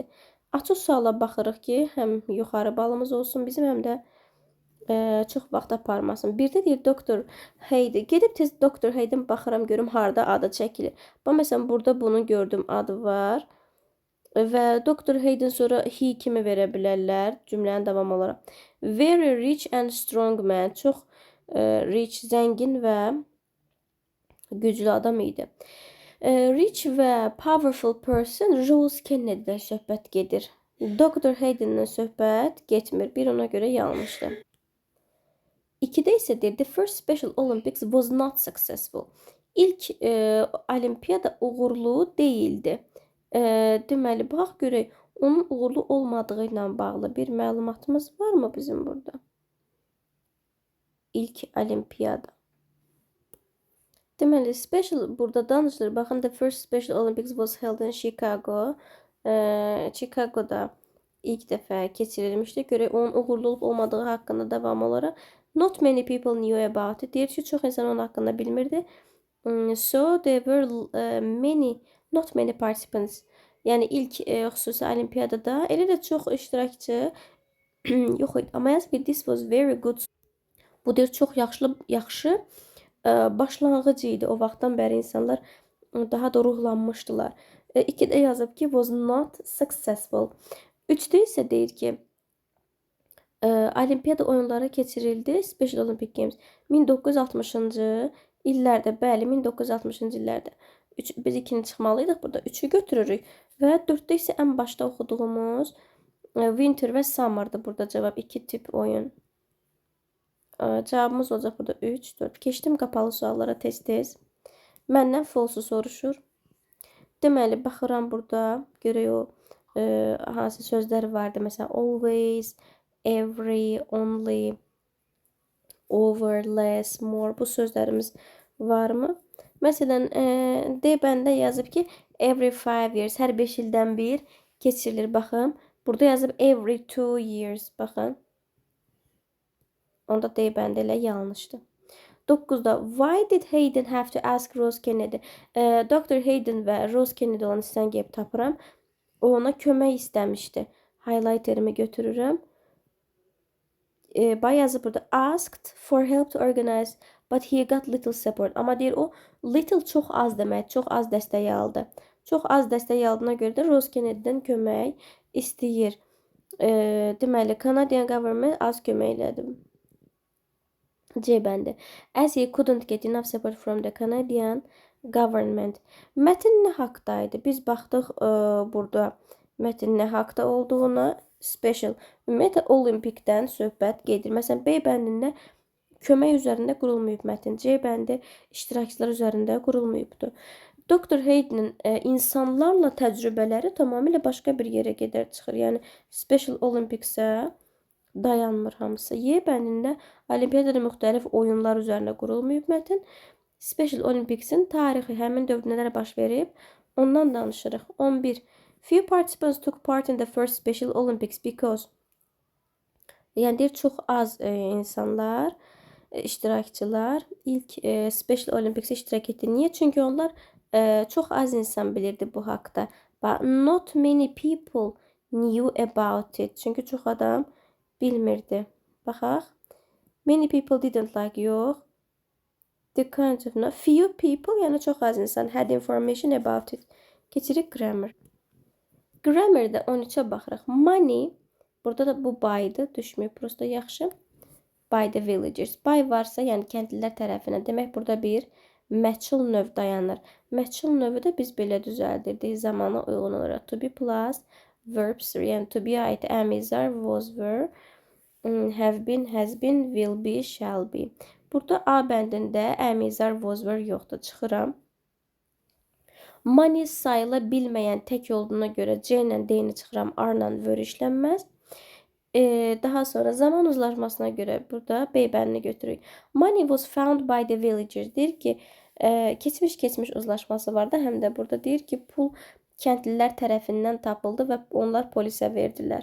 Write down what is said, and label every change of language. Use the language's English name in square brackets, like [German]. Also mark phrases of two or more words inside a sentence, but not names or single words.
[Azerbaijani] Açıq suala baxırıq ki, həm yuxarı balımız olsun bizim, həm də çox vaxt aparmasın. Bir də deyir Dr. Hayden. Gedib tez Dr. Hayden baxıram, görüm harda adı çəkilir. Bax, məsələn, burada bunu gördüm, adı var. Və Dr. Hayden sonra he kimi verə bilərlər cümlənin davam olaraq. [English] Very rich and strong man. [Azerbaijani] Çox rich, zəngin və güclü adam idi. Rich və [English] powerful person [Azerbaijani] Rose Kennedy'dən söhbət gedir. Dr. Hayden'dən söhbət getmir. Bir ona görə yanlışdır. 2-də isə deyir, [English] the first Special Olympics was not successful. [Azerbaijani] İlk olimpiyada uğurlu değildi. Deməli, bax görək, onun uğurlu olmadığı ilə bağlı bir məlumatımız varmı bizim burada? İlk olimpiyada. Deməli, special burada danışılır. Baxın, [English] the first Special Olympics was held in Chicago. [Azerbaijani] Chicago'da ilk dəfə keçirilmişdi. Görək, onun uğurlu olub olmadığı haqqında davam olaraq. [English] Not many people knew about it. [Azerbaijani] Deyir ki, çox insan onun haqqında bilmirdi. [English] So there were not many participants. [Azerbaijani] Yəni ilk xüsusi olimpiyadada elə də çox iştirakçı yox idi. Amma yazıb ki, [English] this was very good. [Azerbaijani] Bu deyir, çox yaxşı başlanğıc idi. O vaxtdan bəri insanlar daha da ruhlanmışdılar. 2-də yazıb ki, [English] was not successful. [Azerbaijani] 3-də isə deyir ki, olimpiyada oyunları keçirildi. Special Olympic Games 1960-cı illərdə, bəli, 1960-cı illərdə. Biz 2-ni çıxmalıydıq burada. 3-ü götürürük və 4-də isə ən başda oxuduğumuz Winter və Summer'dır burada cavab. 2 tip oyun. Cavabımız olacaq burada 3, 4. Keçdim qapalı suallara tez-tez. Məndən false soruşur. Deməli, baxıram burada. Görək o hansı sözlər vardı. Məsələn, [English] always, every, only, over, less, more. [Azerbaijani] Bu sözlərimiz varmı? Məsələn, D bəndə yazıb ki, [English] every 5 years, [Azerbaijani] hər 5 ildən bir keçirilir. Baxın, burada yazıb [English] every 2 years. [Azerbaijani] Baxın. Onda D bəndə ilə yanlışdır. 9-da, [English] why did Hayden have to ask Rose Kennedy? [Azerbaijani] Dr. Hayden və Rose Kennedy olan hissəni gəlib tapıram. O ona kömək istəmişdi. Highlighterimi götürürəm. Bay yazıb burada, [English] asked for help to organize, but he got little support. [Azerbaijani] Amma deyir, o little çox az demək, çox az dəstək aldı. Çox az dəstək aldığına görə də Rose Kennedy'dən kömək istəyir. Deməli, [English] Canadian government [Azerbaijani] az kömək elədi. C bəndi. [English] As he couldn't get enough support from the Canadian government. [Azerbaijani] Mətin nə haqdaydı? Biz baxdıq burada mətin nə haqda olduğuna. Special. Ümumiyyətlə, olimpikdən söhbət gedir. Məsələn, B bəndində kömək üzərində qurulmayıb mətin. C bəndi iştirakçılar üzərində qurulmayıbdır. Dr. Hayden'in insanlarla təcrübələri tamamilə başqa bir yerə gedər çıxır. Yəni, Special Olympics-ə dayanmır hamısı. Y bəndində olimpiyadada müxtəlif oyunlar üzərində qurulmayıb mətin. Special Olympics-in tarixi həmin dövrdə nələr baş verib, ondan danışırıq. 11. [English] Few participants took part in the first Special Olympics because [Azerbaijani] yəni deyir çox az insanlar, iştirakçılar ilk Special Olympics iştirak etdi. Niyə? Çünki onlar çox az insan bilirdi bu haqqda. [English] But not many people knew about it. [Azerbaijani] Çünki çox adam bilmirdi. Baxaq. [English] Many people didn't like yox. The kind of no. Few people [Azerbaijani] yəni çox az insan [English] had information about it. [Azerbaijani] Keçirik grammar. Grammarda 13-ə baxırıq. Money burada da bu by'dır, düşmüyor. Prosta yaxşı. [English] By the villagers. [Azerbaijani] By varsa, yəni kəndlilər tərəfindən. Demək burada bir məchul növ dayanır. Məchul növü də biz belə düzəldirdik zamana uyğun olaraq. [English] To be plus verbs, yəni to be ait am, is, are, was, were, have been, has been, will be, shall be. [Azerbaijani] Burada A bəndində am, is, are, was, were yoxdur. Çıxıram. Money sayıla bilməyən tək olduğuna görə C ilə D-ni çıxıram. R-la were işlənməz. Daha sonra zaman uzlaşmasına göre burada B bəndini götürürük. [English] Money was found by the villagers. [Azerbaijani] Deyir ki, keçmiş uzlaşması var da, həm də burada deyir ki, pul kəndlilər tərəfindən tapıldı və onlar polisə verdilər.